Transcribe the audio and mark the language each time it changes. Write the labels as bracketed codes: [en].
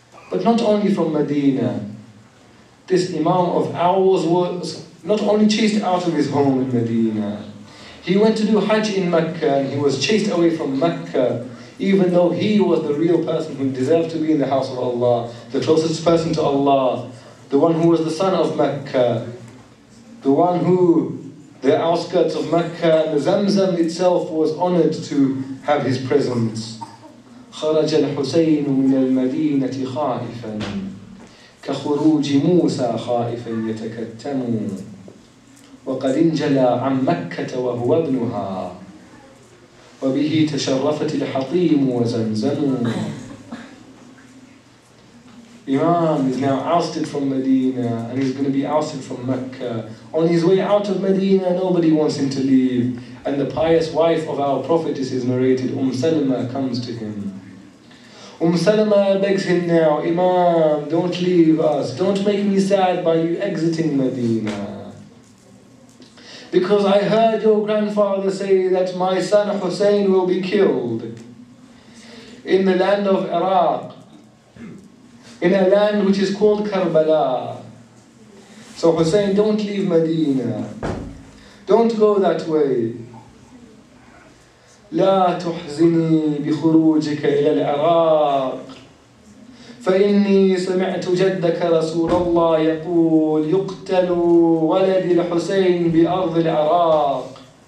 [en] But not only from Medina, this Imam of ours was not only chased out of his home in Medina, he went to do Hajj in Mecca and he was chased away from Mecca, even though he was the real person who deserved to be in the house of Allah, the closest person to Allah, the one who was the son of Mecca, the one who the outskirts of Mecca and the Zamzam itself was honored to have his presence. [ar] خرج الحسين من المدينة خائفا كخروج موسى خائفا يتكتم وقد انجلى عن مكة وهو ابنها وبه تشرفت الحطيم وزمزم. [en] Imam is now ousted from Medina and he's going to be ousted from Mecca. On his way out of Medina, nobody wants him to leave. And the pious wife of our prophetess is narrated, Salama comes to him. Salama begs him now, Imam, don't leave us. Don't make me sad by you exiting Medina. Because I heard your grandfather say that my son Hussein will be killed in the land of Iraq, in a land which is called Karbala. So Hussein, don't leave Medina. Don't go that way. [ar] لا تحزني بخروجك إلى العراق فإني سمعت جدك رسول الله يقول يقتل ولد الحسين بأرض العراق.